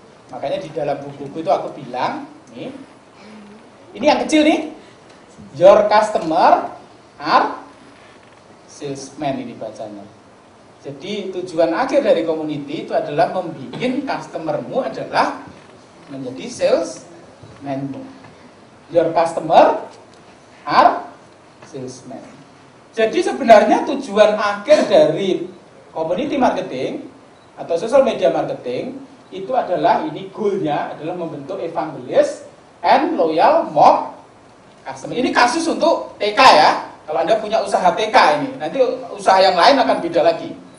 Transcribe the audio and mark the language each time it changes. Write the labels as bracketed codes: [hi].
[id] Makanya di dalam buku itu aku bilang, nih, ini yang kecil nih, [en] your customer are salesman [id] ini bacanya. Jadi tujuan akhir dari community itu adalah membuat customermu adalah menjadi salesmanmu. [en] Your customer are salesman. [id] Jadi sebenarnya tujuan akhir dari community marketing atau social media marketing itu adalah, ini goalnya adalah membentuk evangelis and loyal mob customer. Ini kasus untuk TK ya. Kalau Anda punya usaha TK ini, nanti usaha yang lain akan beda lagi.